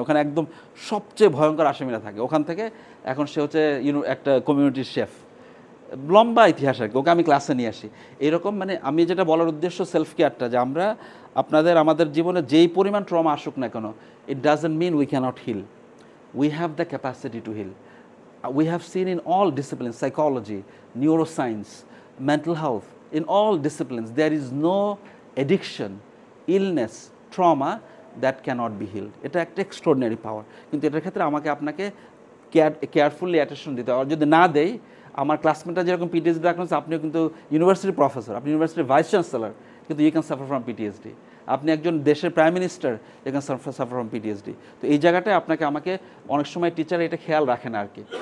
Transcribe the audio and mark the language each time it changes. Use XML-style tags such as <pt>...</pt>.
<bn>ওখানে একদম সবচেয়ে ভয়ঙ্কর আসামিরা থাকে। ওখান থেকে এখন সে হচ্ছে একটা কমিউনিটির শেফ। লম্বা ইতিহাস আর কি, ওকে আমি ক্লাসে নিয়ে আসি। এইরকম মানে আমি যেটা বলার উদ্দেশ্য সেলফ কেয়ারটা, যে আমরা আমাদের জীবনে যেই পরিমাণ ট্রমা আসুক না কেন,</bn> <en>It doesn't mean we cannot heal. We have the capacity to heal. We have seen in all disciplines, psychology, neuroscience, mental health, in all disciplines, there is no addiction, illness, trauma that cannot be healed.</en> <bn>এটা একটা extraordinary পাওয়ার। কিন্তু এটার ক্ষেত্রে আপনাকে carefully attention দিতে হবে। আর যদি না দেই, আমার ক্লাসমেটরা যেরকম পিটিএসডি রাখলেন, আপনিও কিন্তু ইউনিভার্সিটির প্রফেসর, আপনি ইউনিভার্সিটির ভাইস চ্যান্সেলর, কিন্তু</bn> <en>You can suffer from PTSD.</en> <bn>আপনি একজন দেশের prime minister,</bn> <en>You can suffer from PTSD.</en> <bn>তো এই জায়গাটায় আমাকে অনেক সময় টিচার এটা খেয়াল রাখে না আর কি।</bn>